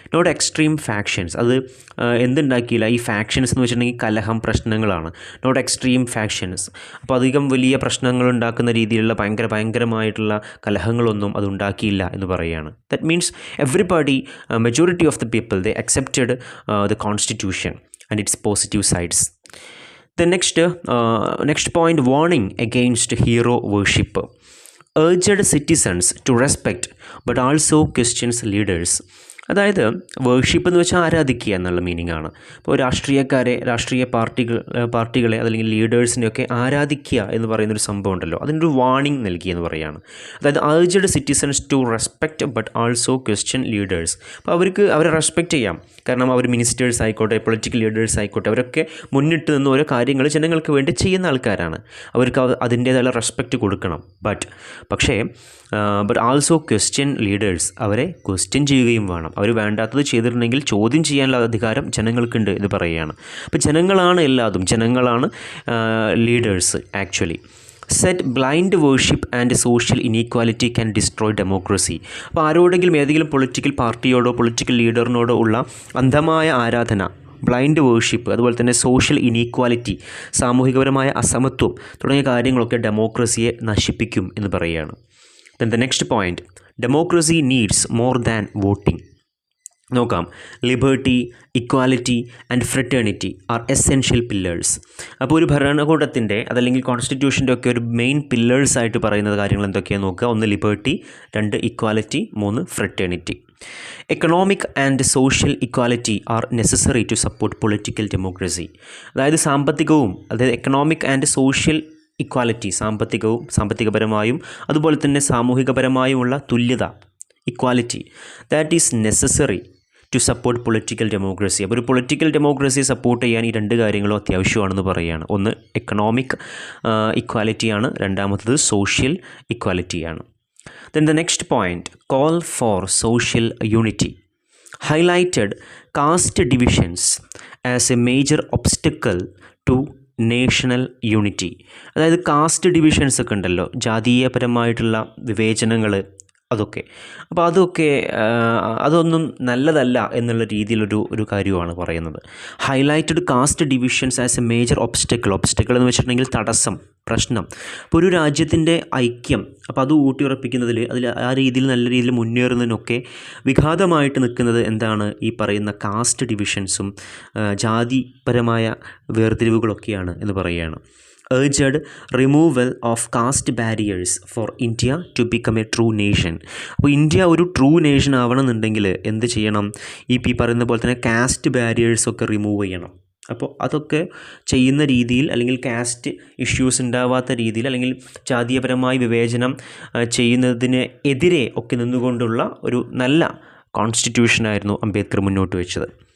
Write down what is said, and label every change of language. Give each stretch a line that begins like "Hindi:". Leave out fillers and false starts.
English: not extreme factions,
Malayalam: അത് എന്തുണ്ടാക്കിയില്ല, ഈ factions എന്ന് വെച്ചിട്ടുണ്ടെങ്കിൽ കലഹം, പ്രശ്നങ്ങളാണ്.
English: not extreme factions,
Malayalam: അപ്പോൾ അധികം വലിയ പ്രശ്നങ്ങൾ ഉണ്ടാക്കുന്ന രീതിയിലുള്ള ഭയങ്കരമായിട്ടുള്ള കലഹങ്ങളൊന്നും അത് ഉണ്ടാക്കിയില്ല എന്ന് പറയുകയാണ്.
English: That means everybody, majority of the people they accepted the constitution and its positive sides. The next point, warning against hero worship. Urged citizens to respect but also questions leaders.
Malayalam: അതായത് വേർഷിപ്പ് എന്ന് വെച്ചാൽ ആരാധിക്കുക എന്നുള്ള meaning ആണ്. ഇപ്പോൾ രാഷ്ട്രീയ പാർട്ടികളെ അതല്ലെങ്കിൽ ലീഡേഴ്സിനെയൊക്കെ ആരാധിക്കുക എന്ന് പറയുന്നൊരു സംഭവം ഉണ്ടല്ലോ, അതിനൊരു വാർണിംഗ് നൽകിയെന്ന് പറയുകയാണ്.
English: അതായത് urged citizens to respect but also question leaders.
Malayalam: അപ്പോൾ അവരെ റെസ്പെക്റ്റ് ചെയ്യാം, കാരണം അവർ മിനിസ്റ്റേഴ്സ് ആയിക്കോട്ടെ, പൊളിറ്റിക്കൽ ലീഡേഴ്സ് ആയിക്കോട്ടെ, അവരൊക്കെ മുന്നിട്ട് നിന്ന് ഓരോ കാര്യങ്ങൾ ജനങ്ങൾക്ക് വേണ്ടി ചെയ്യുന്ന ആൾക്കാരാണ്. അവർക്ക് അതിൻ്റേതായ റെസ്പെക്റ്റ് കൊടുക്കണം. പക്ഷേ
English: also question leaders,
Malayalam: അവരെ ക്വസ്റ്റ്യൻ ചെയ്യുകയും വേണം. അവർ വേണ്ടാത്തത് ചെയ്തിട്ടുണ്ടെങ്കിൽ ചോദ്യം ചെയ്യാനുള്ള അധികാരം ജനങ്ങൾക്കുണ്ട് എന്ന് പറയുകയാണ്. അപ്പോൾ ജനങ്ങളാണ് leaders actually.
English: Set blind worship and social inequality can destroy democracy.
Malayalam: അപ്പോൾ ഏതെങ്കിലും പൊളിറ്റിക്കൽ പാർട്ടിയോടോ പൊളിറ്റിക്കൽ ലീഡറിനോടോ ഉള്ള അന്ധമായ ആരാധന, ബ്ലൈൻഡ് വേർഷിപ്പ്, അതുപോലെ തന്നെ സോഷ്യൽ ഇനീക്വാലിറ്റി, സാമൂഹികപരമായ അസമത്വം തുടങ്ങിയ കാര്യങ്ങളൊക്കെ ഡെമോക്രസിയെ നശിപ്പിക്കും എന്ന് പറയുകയാണ്.
English: Then the next point, democracy needs more than voting. നോക്കാം, liberty, equality and fraternity are essential pillars.
Malayalam: അപ്പോൾ ഒരു ഭരണകൂടത്തിൻ്റെ അതല്ലെങ്കിൽ കോൺസ്റ്റിറ്റ്യൂഷൻ്റെ ഒക്കെ ഒരു മെയിൻ പില്ലേഴ്സായിട്ട് പറയുന്നത് കാര്യങ്ങൾ എന്തൊക്കെയാണ് നോക്കുക.
English: 1 liberty, 2 equality, 3 fraternity. Economic and social equality are necessary to support political democracy. അതായത് economic and social equality,
Malayalam: സാമ്പത്തികപരമായും അതുപോലെ തന്നെ സാമൂഹികപരമായുമുള്ള തുല്യത,
English: Equality, that is necessary to support political democracy.
Malayalam: അപ്പോൾ ഒരു പൊളിറ്റിക്കൽ ഡെമോക്രസിയെ സപ്പോർട്ട് ചെയ്യാൻ ഈ 2 കാര്യങ്ങളും അത്യാവശ്യമാണെന്ന് പറയുകയാണ്. 1 എക്കണോമിക് ഇക്വാലിറ്റിയാണ്, രണ്ടാമത്തത് social ഇക്വാലിറ്റിയാണ്.
English: Then the next point, call for social unity. Highlighted caste divisions as a major obstacle to national unity.
Malayalam: അതായത് കാസ്റ്റ് ഡിവിഷൻസ് ഒക്കെ ഉണ്ടല്ലോ, ജാതീയപരമായിട്ടുള്ള വിവേചനങ്ങൾ, അതൊക്കെ. അപ്പോൾ അതൊന്നും നല്ലതല്ല എന്നുള്ള രീതിയിലൊരു കാര്യമാണ് പറയുന്നത്.
English: highlighted caste divisions as a major obstacle
Malayalam: എന്ന് വെച്ചിട്ടുണ്ടെങ്കിൽ തടസ്സം, പ്രശ്നം. ഇപ്പോൾ ഒരു രാജ്യത്തിൻ്റെ ഐക്യം അപ്പോൾ അത് ഊട്ടിയുറപ്പിക്കുന്നതിൽ ആ രീതിയിൽ നല്ല രീതിയിൽ മുന്നേറുന്നതിനൊക്കെ വിഘാതമായിട്ട് നിൽക്കുന്നത് എന്താണ്? ഈ പറയുന്ന കാസ്റ്റ് ഡിവിഷൻസും ജാതിപരമായ വേർതിരിവുകളൊക്കെയാണ് എന്ന് പറയുകയാണ്.
English: urged removal of caste barriers for India to become a true nation.
Malayalam: അപ്പോൾ ഇന്ത്യ ഒരു ട്രൂ നേഷൻ ആവണമെന്നുണ്ടെങ്കിൽ എന്ത് ചെയ്യണം? ഈ പറയുന്ന പോലെ തന്നെ കാസ്റ്റ് ബാരിയേഴ്സൊക്കെ റിമൂവ് ചെയ്യണം. അപ്പോൾ അതൊക്കെ ചെയ്യുന്ന രീതിയിൽ, അല്ലെങ്കിൽ കാസ്റ്റ് ഇഷ്യൂസ് ഉണ്ടാവാത്ത രീതിയിൽ, അല്ലെങ്കിൽ ജാതീയപരമായി വിവേചനം ചെയ്യുന്നതിന് എതിരെ ഒക്കെ നിന്നുകൊണ്ടുള്ള ഒരു നല്ല കോൺസ്റ്റിറ്റ്യൂഷനായിരുന്നു അംബേദ്കർ മുന്നോട്ട് വെച്ചത്.